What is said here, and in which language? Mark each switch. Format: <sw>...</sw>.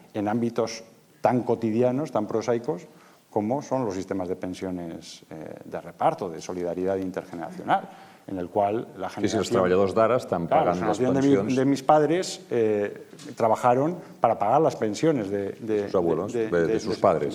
<es>en ámbitos tan cotidianos, tan prosaicos, como son los sistemas de pensiones de reparto, de solidaridad intergeneracional, en el cual la generación...</es> <ca>Sí, els treballadors d'ara estan pagant les pensions...</ca> <es>de mis padres trabajaron para pagar las pensiones de sus abuelos, de sus padres.</es>